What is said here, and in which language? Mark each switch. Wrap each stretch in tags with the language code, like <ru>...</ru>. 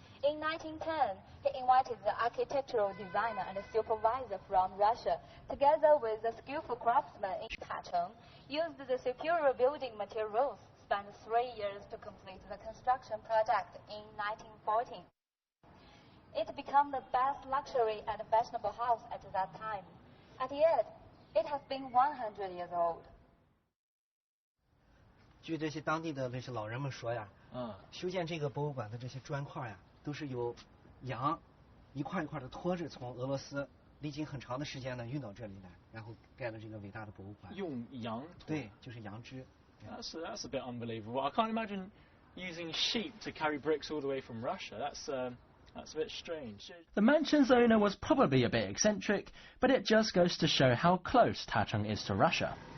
<en>In 1910, he invited the architectural designer and supervisor from Russia, together with a skillful craftsman in Tacheng, used the superior building materials, spent 3 years to complete the construction project in 1914. It became the best luxury and fashionable house at that time. And yet, it has been 100 years old.</en> <zh>据这些当地的这些老人们说呀，修建这个博物馆的这些砖块呀，都是由羊一块一块的拖着从俄罗斯历经很长的时间呢运到这里来，然后盖了这个伟大的博物馆。用羊？对，就是羊脂。</zh> <en>That's a bit unbelievable. I can't imagine using sheep to carry bricks all the way from Russia. That's a bit strange. The mansion's owner was probably a bit eccentric, but it just goes to show how close Tacheng is to Russia.</en>